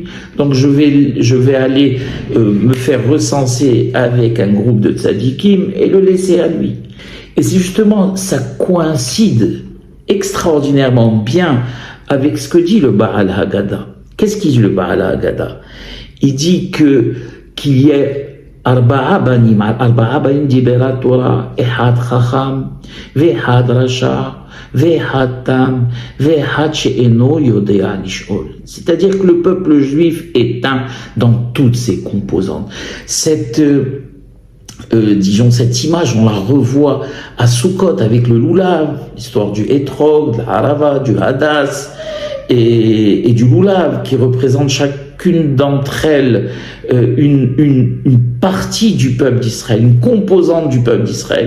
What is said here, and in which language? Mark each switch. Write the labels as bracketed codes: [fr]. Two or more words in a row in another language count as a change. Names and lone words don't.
[fr] Donc je vais aller me faire recenser avec un groupe de tzadikim et le laisser à lui. Et c'est justement, ça coïncide extraordinairement bien avec ce que dit le Baal Haggadah. Qu'est-ce qu'il dit le Baal Haggadah? Il dit qu'il y ait [he] ארבעה בנים דיברה תורה, אחד חכם, ואחד רשע, ואחד תם, ואחד שאינו יודע לשאול. [fr] C'est-à-dire que le peuple juif est un dans toutes ses composantes. Cette image, on la revoit à Sukkot avec le Lulav, l'histoire du Etrog, de la Harava, du Hadas et du Lulav, qui représente chacune d'entre elles une partie du peuple d'Israël, une composante du peuple d'Israël.